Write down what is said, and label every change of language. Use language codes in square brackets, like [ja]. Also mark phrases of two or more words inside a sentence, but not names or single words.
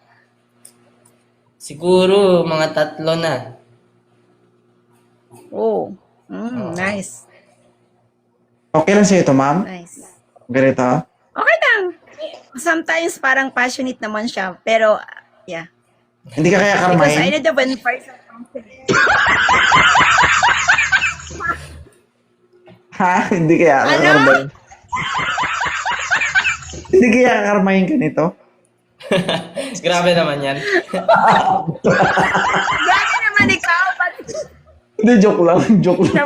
[tl] Siguro, mga 3 na. [en] Oh. Nice. [tl] Okay lang sa'yo ito, ma'am? [en] Nice. [tl] Ganito? Okay lang. Sometimes parang passionate naman siya. Pero, yeah. Hindi ka kaya [en] Because I [tl] karmahin? [en] know the one person. [tl] Ha? Hindi kaya Ano? karmahin? Hindi kaya kakarmahin ka nito? Grabe naman yan. Grabe naman ikaw. Ba't Hindi, joke lang. Joke lang.